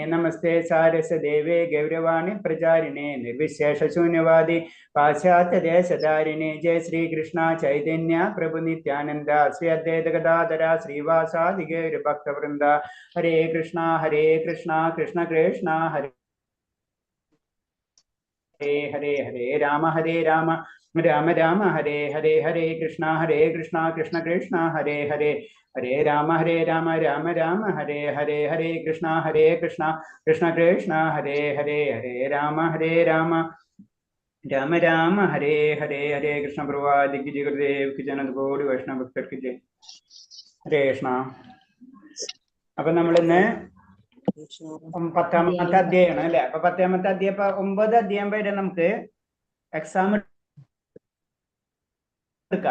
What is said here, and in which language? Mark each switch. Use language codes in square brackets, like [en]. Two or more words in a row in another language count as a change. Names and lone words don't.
[sa] നമസ്തേ സാരസദേവേ ഗൗരവാണി പ്രചാരിണേ നിർവിശേഷ ശൂന്യവാദി പാശ്ചാത്യദേശധാരിണേ. ജയ ശ്രീകൃഷ്ണ ചൈതന്യ പ്രഭു നിത്യാനന്ദ ശ്രീ അദ്വൈത ഗദാധര ശ്രീവാസാദി ഗൗരഭക്തവൃന്ദ. ഹരേ കൃഷ്ണ കൃഷ്ണ കൃഷ്ണ ഹരേ ഹരേ. ഹരേ രാമ രാമ രാമ ഹരേ ഹരേ. ഹരേ കൃഷ്ണ കൃഷ്ണ കൃഷ്ണ ഹരേ ഹരേ. ഹരേ രാമ രാമ രാമ ഹരേ ഹരേ. ഹരേ കൃഷ്ണ കൃഷ്ണ കൃഷ്ണ ഹരേ ഹരേ. ഹരേ രാമ രാമ രാമ ഹരേ ഹരേ. ഹരേ കൃഷ്ണ പ്രഭുവാദി ജി ഗുരുദേവ് കി ജനത് ഗോടി വൈഷ്ണവ ഭക്തർക്ക് ജയ്. ഹരേ കൃഷ്ണ. [ml] അപ്പൊ നമ്മളിന്ന് 10ാമത്തെ അധ്യായമാണ് അല്ലെ? അപ്പൊ 10ാമത്തെ അധ്യായം 9 അധ്യായം വരെ നമുക്ക് എക്സാം എടുക്കാം.